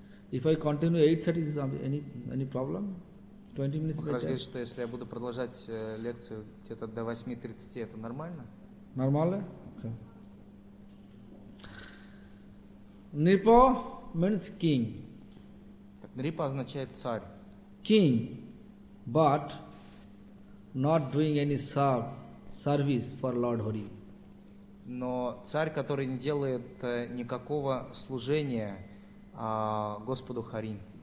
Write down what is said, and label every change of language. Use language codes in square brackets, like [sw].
[en] If I continue 8:30, is any problem? 20 minutes later. [ru] Махарадж говорит, что если я буду продолжать лекцию где-то до 8:30, это нормально? Нормально? Okay. [en] Нрипа means king. [ru] Так, Нрипа означает царь. [en] King, but not doing any service for Lord Hari. [ru] Но царь, который не делает никакого служения Господу Хари.